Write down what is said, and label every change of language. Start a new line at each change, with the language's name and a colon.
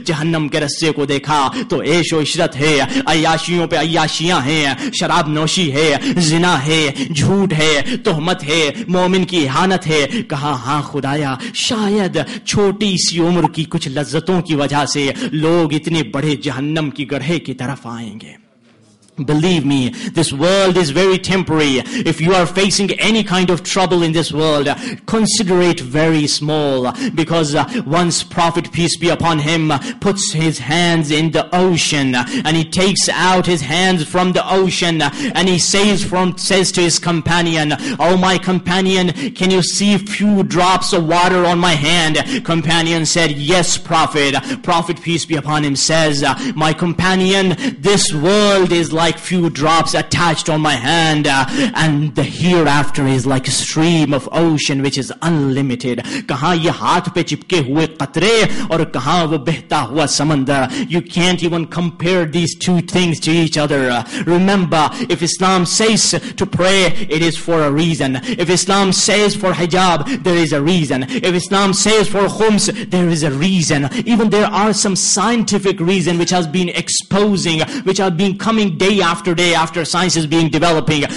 Urdu: جہنم کے رستے کو دیکھا تو عیش و عشرت ہے, عیاشیوں پہ عیاشیاں ہیں, شراب نوشی ہے, زنا ہے, جھوٹ ہے, تہمت ہے, مومن کی اہانت ہے. کہا ہاں خدایا شاید چھوٹی سی عمر کی کچھ لذتوں کی وجہ سے لوگ اتنے بڑے جہنم کی گڑھے کی طرف آئیں گے.
English: Believe me, this world is very temporary. If you are facing any kind of trouble in this world, consider it very small, because once Prophet, peace be upon him, puts his hands in the ocean and he takes out his hands from the ocean and he says to his companion, oh my companion, can you see few drops of water on my hand? Companion said, yes Prophet. Prophet, peace be upon him, says, my companion, this world is like few drops attached on my hand, and the hereafter is like a stream of ocean which is unlimited.
Urdu: کہاں یہ ہاتھ پہ چپکے ہوئے قطرے اور کہاں وہ بہتا ہوا سمندر.
English: You can't even compare these two things to each other. Remember, if Islam says to pray, it is for a reason. If Islam says for hijab, there is a reason. If Islam says for khums, there is a reason. Even there are some scientific reason which has been exposing, which have been coming day after day after science is being developing.